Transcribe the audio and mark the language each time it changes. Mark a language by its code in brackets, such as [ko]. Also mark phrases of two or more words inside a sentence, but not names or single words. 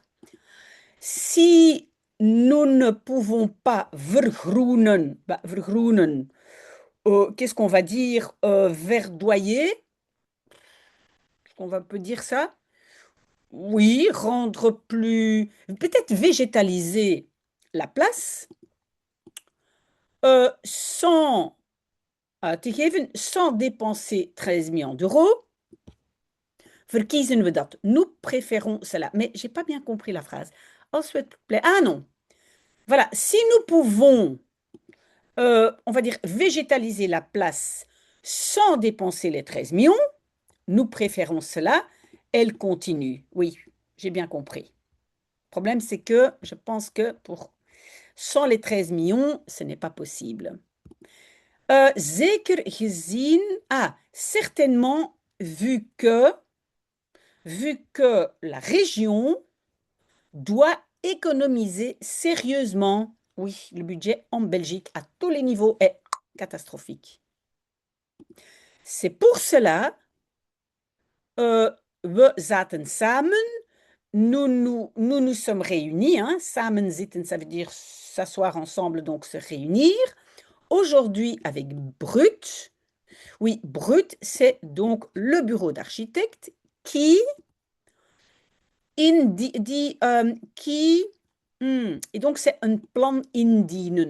[fr] Si nous ne pouvons pas vergroenen, qu'est-ce qu'on va dire, verdoyer, est-ce qu'on peut dire ça? Oui, rendre plus, peut-être végétaliser la place, sans sans dépenser 13 millions d'euros, [nl] verkiezen we dat. [fr] Nous préférons cela. Mais j'ai pas bien compris la phrase. [nl] Als we het non. [fr] Voilà, si nous pouvons, on va dire, végétaliser la place sans dépenser les 13 millions, nous préférons cela. Elle continue. Oui, j'ai bien compris. Le problème, c'est que je pense que sans les 13 millions, ce n'est pas possible. [nl] Zeker gezien, [fr] certainement, vu que la région doit économiser sérieusement. Oui, le budget en Belgique à tous les niveaux est catastrophique. C'est pour cela, [nl] we zaten samen, [fr] nous sommes réunis, hein. [nl] Samen zitten, [fr] ça veut dire s'asseoir ensemble, donc se réunir. Aujourd'hui avec Brut. Oui, Brut, c'est donc le bureau d'architecte qui et donc c'est un [nl] plan indienen.